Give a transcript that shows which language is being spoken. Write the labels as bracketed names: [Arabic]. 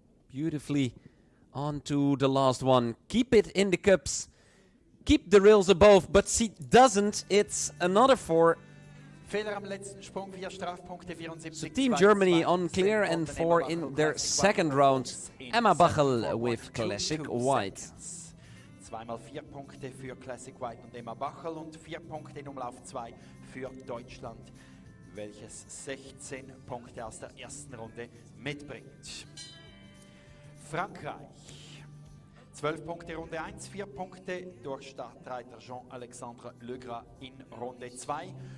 [English] Beautifully on to the last one. Keep it in the cups. Keep the rails above, but she doesn't. It's another 4. [German] Fehler am letzten Sprung, 4 Strafpunkte, 74. [English] So Team Germany on clear and 4 in their second round. Emma Bachel with Classic White. [German] 2x4 Punkte für Classic White und Emma Bachel und 4 Punkte in Umlauf 2 für Deutschland, welches 16 Punkte aus der ersten Runde mitbringt. Frankreich. 12 Punkte Runde 1, 4 Punkte durch Startreiter Jean-Alexandre Legras in Runde 2.